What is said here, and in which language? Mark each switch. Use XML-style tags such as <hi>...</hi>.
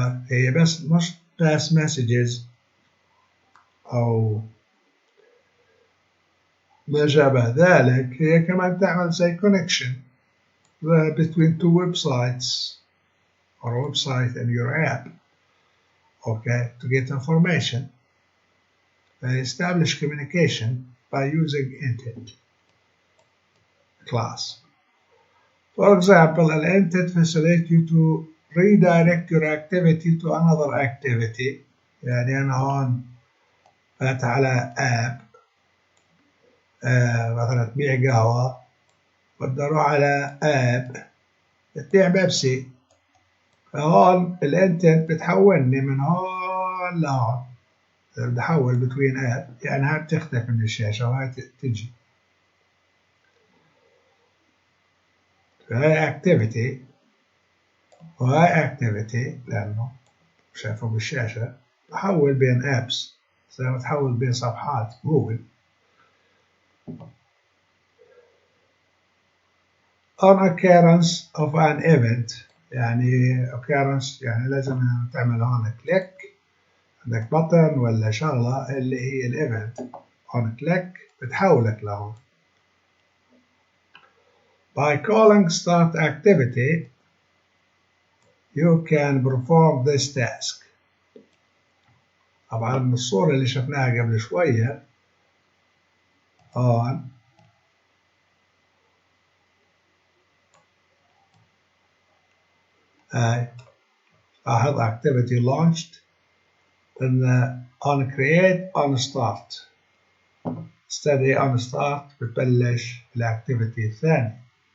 <ar>هي بس مش</ar> <en>pass messages</en> <ar>أو ما شابه ذلك، هي كمان تعمل زي</ar> <en>connection between two websites or a website and your app, okay, to get information. They establish communication by using intent class. For example, an intent facilitates you to redirect your activity to another activity.</en> <ar>يعني أنا هون فات على app مثلا تبيع قهوة، بدي أروح على app بتبيع بيبسي، فهون الانتنت بتحولني من هون لهون. بدي أحول</ar> <en>between app،</en> <ar>يعني هاي بتختفي من الشاشة وهاي تجي. فهاي activity وهاي activity لأنه شايفه بالشاشة. بحول بين apps زي ما تحول بين صفحات جوجل.</ar> <en>on occurrence of an event،</en> <ar>يعني occurrence يعني لازم تعمل هون كليك، عندك بطن ولا شغلة اللي هي الايفنت، هون كليك بتحولك لهون.</ar> <en>by calling start activity you can perform this task.</en> <ar>طبعا من الصورة اللي شفناها قبل شوية هون هاي لاحظ activity launched،</ar> <en>then on create on start</en> <ar>استدعي on start بتبلش الاكتيفيتي الثاني.</ar>